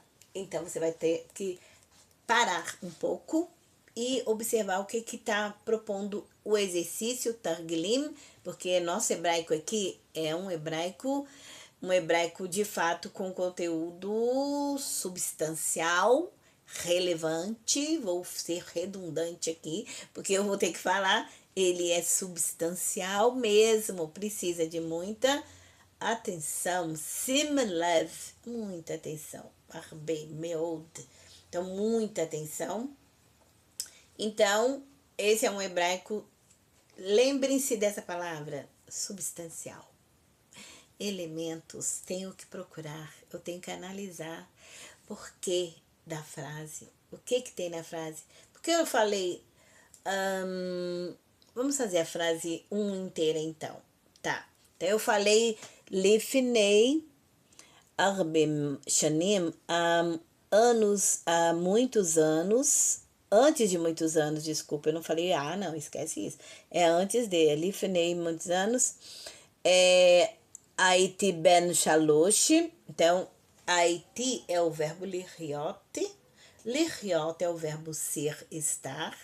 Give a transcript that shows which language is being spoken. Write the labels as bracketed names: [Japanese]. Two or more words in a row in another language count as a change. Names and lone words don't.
[Portuguese] Então, você vai ter que parar um pouco e observar o que está propondo o exercício Targlim, porque nosso hebraico aqui é um hebraico de fato com conteúdo substancial, relevante. Vou ser redundante aqui, porque eu vou ter que falar, ele é substancial mesmo, precisa de muita atenção, [Hebrew] שים לב, [Portuguese] muita atenção, [Hebrew] הרבה, מאוד, [Portuguese] então muita atenção. Então, esse é um hebraico, lembrem-se dessa palavra, substancial. Elementos, tenho que procurar, eu tenho que analisar por que da frase, o que tem na frase. Porque eu falei, Vamos fazer a frase inteira, então. Tá. Então, eu falei [Hebrew] לפני הרבה שנים, [Portuguese] há muitos anos, antes de muitos anos, desculpa, eu não falei não, esquece isso. É antes de, Lifnei, muitos anos. [Hebrew] הייתי בן שלוש, [Portuguese] então, Haiti é o verbo liriot, liriot é o verbo ser, estar.